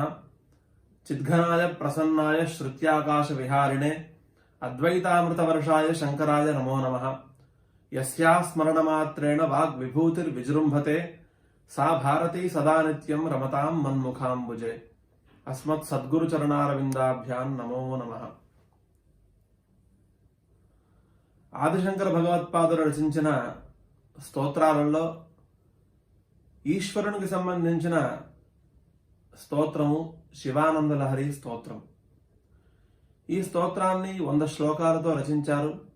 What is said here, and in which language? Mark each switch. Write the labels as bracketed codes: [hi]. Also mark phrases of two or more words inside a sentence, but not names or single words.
[sa] चिद्घनाय प्रसन्नाय श्रुत्याकाशविहारिणे अद्वैतामृतवर्षाय शंकराय नमो नमः। यस्या स्मरणमात्रेण वाग्विभूतिर्विजृम्भते सा भारती सदा नित्यं रमतां मन्मुखाम्बुजे। अस्मत् सद्गुरुचरणारविन्दाभ्यां नमो नमः। [te] ఆదిశంకర భగవత్పాదులు రచించిన స్తోత్రాలలో ఈశ్వరునికి సంబంధించిన స్తోత్రము శివానంద లహరి స్తోత్రం. ఈ స్తోత్రాన్ని 100 శ్లోకాలతో రచించారు.